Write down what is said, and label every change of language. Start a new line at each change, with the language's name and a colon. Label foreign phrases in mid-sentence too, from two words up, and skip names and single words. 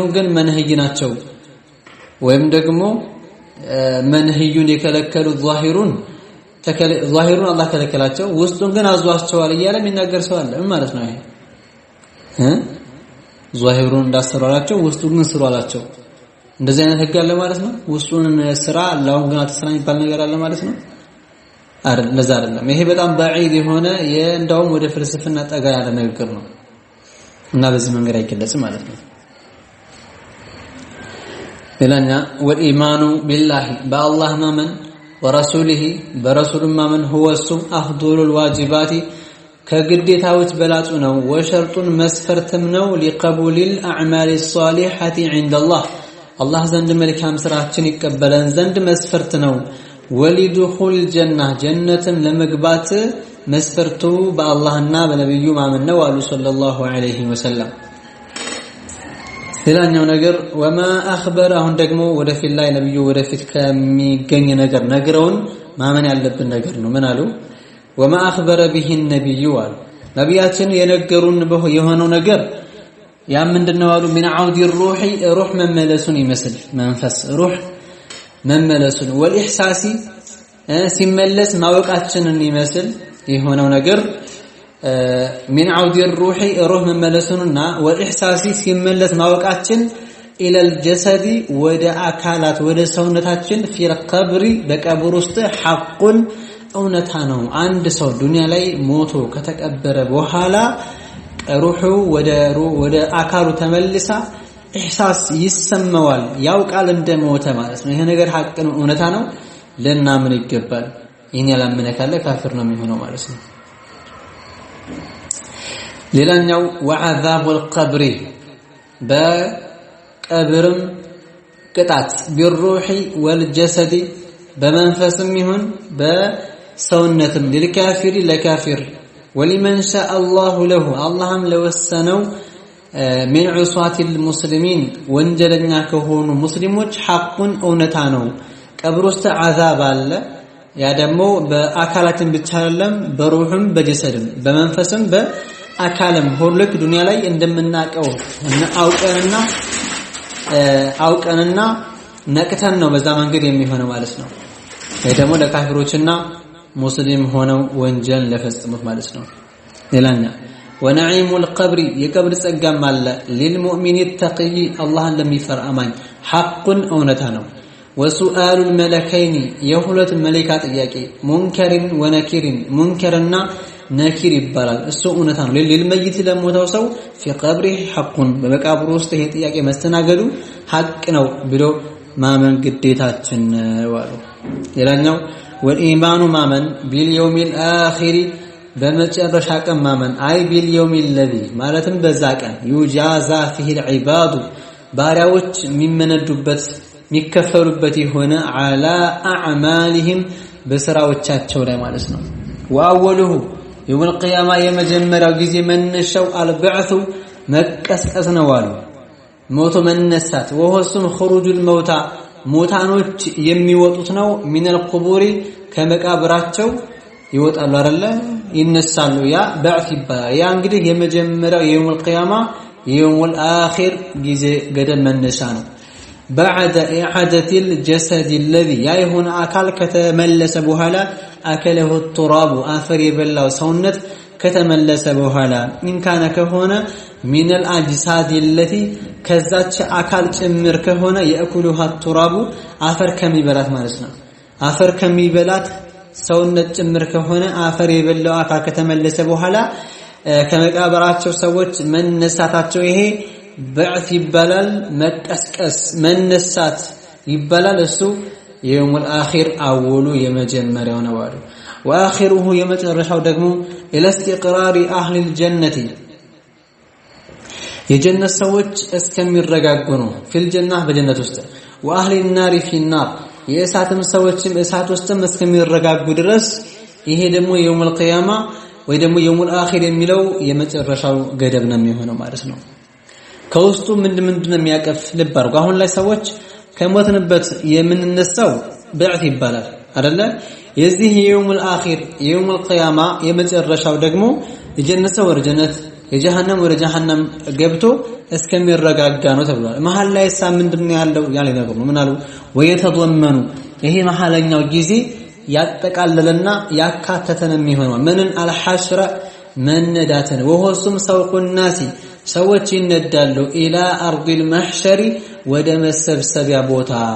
Amharic: ግን መንህይ ናቸው ወይም ደግሞ መንህዩን የከለከሉ ዛሂሩን አላህ ከለከላቸው ውስጡን ግን አዟቸዋል እያለ የሚናገር ሰው አለ ማለት ነው ይሄ ዛሂሩን እንዳሰራላቸው ውስጡን ግን ስሯላቸው እንደዚህ አይነት ህግ አለ ማለት ነው ውስጡን ስራ አላህ ግን አትስራ ይባል ነገር አለ ማለት ነው ለዛ አይደለም ይሄ በጣም ባዒድ የሆነ እንደውም ወደ ፍልስፍና ጠጋ ያለ ነገር ነው እና በዚህ መንገድ አይገለጽም ማለት ነው ሌላኛ
Arabic: وإيمان بالله
Amharic: በአላህ ማመን ወረሱሊሂ በረሱሉ ማመን هو እሱ
Arabic: أفضل الواجبات
Amharic: ከግዴታዎች በላጩ ነው ወሸርጡን መስፈርትም ነው
Arabic: لقبول الاعمال الصالحه عند الله
Amharic: الله ዘንድ መልካም ስራችን ይቀበለን ዘንድ መስፈርት ነው
Arabic: ولدخول الجنه
Amharic: ጀነትን ለመግባት መስፈርቱ በአላህና በነብዩ ማመን ነው አሉ
Arabic: صلى الله عليه وسلم
Amharic: ሌላኛው ነገር
Arabic: وما أخبر
Amharic: አሁን ደግሞ ወደፊት ላይ ነብዩ ወደፊት ከሚገኝ ነገር ነግረውን ማመን ያለብን ነገር ነው ምን አሉ
Arabic: وما اخبر به النبي قال
Amharic: ነብያችን የነገሩን የሆነው ነገር ያ ምንድነው አሉ
Arabic: من عود الروح
Amharic: روح መመለሱን ይመስል መንፈስ روح መመለሱን والإحساس ሲመለስ ማወቃችንን ይመስል የሆነው ነገር
Arabic: من عود الروح
Amharic: روح መመለሱንና والإحساس ሲመለስ ማወቃችን
Arabic: الى الجسد
Amharic: ወደ አካላት ወደ ሰውነታችን
Arabic: في القبر
Amharic: በቀብር ውስጥ حق እውነታ ነው አንድ ሰው ዱንያ ላይ ሞቶ ከተቀበረ በኋላ ሩሑ ወደ አካሉ ተመልሳ ኢህሳስ ይሰማዋል ያውቃል እንደሞተ ማለት ነው ይሄ ነገር ሐቅ ነው እውነታ ነው ለናምን ይገባል ይሄን ያላመነ ካለ ካፊር ነው የሚሆነው ማለት ነው ሌላኛው
Arabic: وعذاب القبر
Amharic: በቀብርም ቅጣት
Arabic: بالروح والجسد
Amharic: በመንፈስም ይሁን በሰውነትም ለካፊር ለካፊር
Arabic: ولمن شاء الله له اللهم لوسنوا من عصاة المسلمين
Amharic: ወንጀለኛ ከሆኑ ሙስሊሞች ሐቁን እውነታ ነው ቀብር ውስጥ عذاب አለ ያ ደግሞ በአካላትን ብቻ አይደለም በሩህም በጀሰድም በመንፈስም በአካልም ሁሉክ ዱንያ ላይ እንደምናቀው አውቀንና ነቅተን ነው በዛ መንገድ የሚሆነው ማለት ነው ወይ ደግሞ ለካፊሮችና ሙስሊም ሆነው ወንጀል ለፈጽሙት ማለት ነው ሌላኛ
Arabic: ونعيم القبر
Amharic: የቀብር ጸጋም አለ
Arabic: للمؤمن التقي
Amharic: الله ለሚፈራ አማኝ حق እውነታ ነው
Arabic: وسؤال الملكين
Amharic: የሁለት መላእክት ጥያቄ
Arabic: منكر ونكير
Amharic: منكرና ነኪር ይባላል እሱ እውነታ ነው ለልመይት ለሞተው ሰው
Arabic: في قبره حق
Amharic: በመቃብሩ ውስጥ ይሄ ጥያቄ መስተናገዱ ሐቅ ነው ብሎ ማመን ግዴታችን ዋሉ ሌላኛው والإيمان ማመን
Arabic: باليوم الآخر
Amharic: በመጨረሻ ቀን ማመን አይ
Arabic: باليوم الذي
Amharic: ማለትም በዛ ቀን
Arabic: يجازى فيه العباد
Amharic: ባሪያዎች የሚመነዱበት የሚከፈሉበት የሆነ
Arabic: على أعمالهم
Amharic: በስራዎቻቸው ላይ ማለት ነው
Arabic: واوله يوم
Amharic: القيامه የመጀመሪያው ጊዜ መነሻው البعث መቀስቀስ ነው አሉ ሞቶ መነሳት ወሆስም
Arabic: خروج الموتى
Amharic: ሞታኖች የሚወጡት ነው
Arabic: من القبور
Amharic: ከመቃብራቸው ይወጣሉ አይደለ ይነሳሉ ያ بعث ይባላል ያ እንግዲህ የመጀመሪያው
Arabic: يوم القيامه يوم الاخر
Amharic: ጊዜ ገደል መነሻ ነው
Arabic: بعد اعاده الجسد الذي يهون
Amharic: አካል ከተመለሰ በኋላ
Arabic: اكله التراب
Amharic: አፈር የበላው ሰውነት ከተመለሰ በኋላ ኢንካነ ከሆነ
Arabic: من الاجساد التي
Amharic: ከዛች አካል ጭምር ከሆነ
Arabic: ياكلها التراب
Amharic: አፈር ከሚበላት ማለት ነው አፈር ከሚበላት ሰውነት ጭምር ከሆነ አፈር የበላው አካል ከተመለሰ በኋላ ከመቃብራቸው ሰዎች መነሳታቸው ይሄ بعث ይባላል መቀስቀስ መነሳት ይባላል እሱ
Arabic: يوم الاخر اول
Amharic: የመጀመሪያው ነው አሉ واخره የመጨረሻው ደግሞ
Arabic: الى استقرار اهل الجنه
Amharic: የጀነት ሰዎች እስከሚረጋጉ ነው
Arabic: في الجنه
Amharic: በጀነት ውስጥ
Arabic: واهل النار في النار
Amharic: የእሳትም ሰዎችም እሳት ውስጥም እስከሚረጋጉ ድረስ ይሄ ደግሞ
Arabic: يوم القيامه
Amharic: ወይ ደግሞ
Arabic: يوم الاخر
Amharic: የሚለው የመጨረሻው ገደብ ነው የሚሆነው ማለት ነው ከውስጡ ምንድነው የሚያቀፍ ልብ አድርጉ አሁን ላይ ሰዎች ከሞትንበት የምንነሳው بعث ይባላል አይደለ የዚህ
Arabic: يوم الاخر يوم القيامه
Amharic: የመጨረሻው ደግሞ የጀነት ሰው ወደ ጀነት የጀሃነም ወደ ጀሃነም ገብቶ እስከሚረጋጋ ነው ተብሏል መሐል ላይ ምንድነው ያለው ያለ ነገር ነው ምን አሉ ወየተضمኑ ይሄ መሐለኛው ጊዜ ያጠቃለለና ያካተተን የሚሆነው ምንን አልሐሽረ መነዳተን
Arabic: وهو سوق الناس
Amharic: ሰዎች ይነዳሉ
Arabic: إلى أرض المحشر
Amharic: ወደ መሰብሰቢያ ቦታ